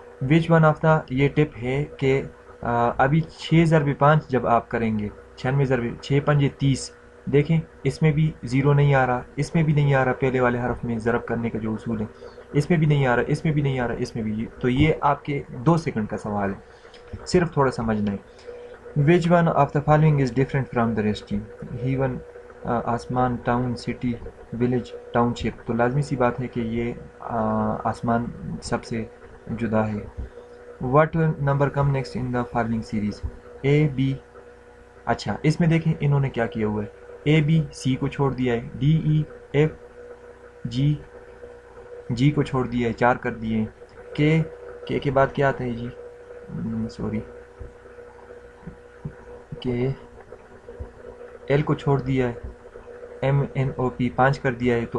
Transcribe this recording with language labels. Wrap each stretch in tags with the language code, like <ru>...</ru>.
<en>وچ one of the,</en> <ur>یہ ٹپ ہے کہ ابھی 6 ضرب 5 جب آپ کریں گے، 96 ضرب 6 پنجے 30، دیکھیں اس میں بھی 0 نہیں آ رہا، اس میں بھی نہیں آ رہا، پہلے والے حرف میں ضرب کرنے کا جو اصول ہے، اس میں بھی نہیں آ رہا، اس میں بھی نہیں آ رہا، اس میں بھی. تو یہ آپ کے 2 سیکنڈ کا سوال ہے، صرف تھوڑا سمجھنا ہے.</ur> <en>Which one of the following is different from the rest? Heaven, آسمان، town, city, village, township.</en> <ur>تو لازمی سی بات ہے کہ یہ آسمان سب سے جدا ہے.</ur> <en>What number come next in the following series? A, B.</en> <ur>اچھا اس میں دیکھیں انہوں نے کیا کیا ہوا ہے، A, B, C کو چھوڑ دیا ہے، D, E, F, G کو چھوڑ دیا ہے، 4 کر دیے ہیں. K کے بعد کیا آتا ہے جی، سوری، کہ ایل کو چھوڑ دیا ہے، ایم این او پی 5 کر دیا ہے.</ur>